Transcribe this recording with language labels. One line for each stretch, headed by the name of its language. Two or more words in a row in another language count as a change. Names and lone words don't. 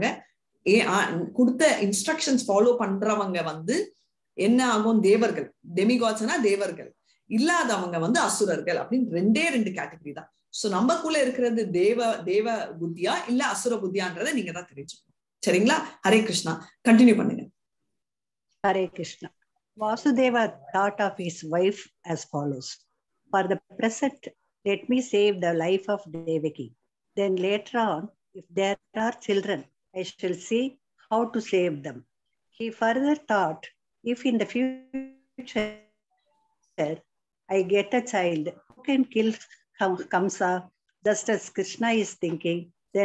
Tamil: கொடுத்த
English: instructions follow
Tamil: பண்றவங்க என்ன ஆகும்? தேவர்கள், டெமிகாட்ஸ்னா தேவர்கள், இல்லாதவங்க அசுரர்கள் அப்படின்னு 2 கேட்டகரி தான். சோ நம்மக்குள்ள இருக்கிறது தேவ புத்தியா இல்ல அசுர புத்தியான்றதை நீங்க தான் தெரிஞ்சுக்கணும். சரிங்களா? ஹரே கிருஷ்ணா. கண்டினியூ பண்ணுங்க.
English: Hare Krishna. Vasudeva thought of his wife as follows. For the present, let me save the life of Devaki. Then later on, if there are children, I shall see how to save them. He further thought, if in the future I get a child who can kill Kamsa, just as Krishna is thinking, then